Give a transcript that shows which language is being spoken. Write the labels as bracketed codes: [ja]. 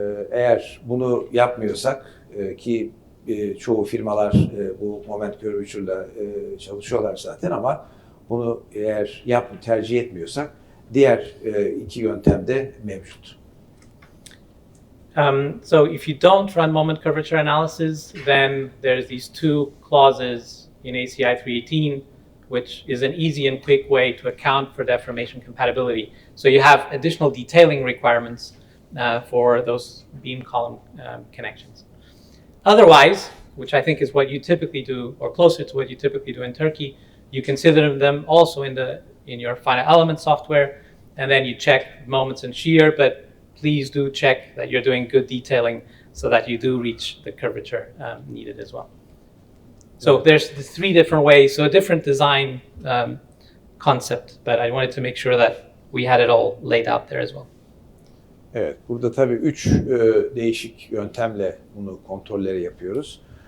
[tr] Eğer bunu yapmıyorsak ki çoğu firmalar bu moment curvature'la çalışıyorlar zaten, ama bunu eğer tercih etmiyorsak diğer 2 yöntem de mevcut. [en] So if you don't run moment curvature analysis, then there's these 2 clauses in ACI 318, which is an easy and quick way to account for deformation compatibility. So you have additional detailing requirements for those beam column connections. Otherwise, which I think is what you typically do, or closer to what you typically do in Turkey, you consider them also in your final element software, and then you check moments and shear, but please do check that you're doing good detailing so that you do reach the curvature needed as well. So there's the 3 different ways, so a different design concept, but I wanted to make sure that we had it all laid out there as well. [tr] Evet, burada tabii 3 değişik yöntemle bunu kontrolleri yapıyoruz.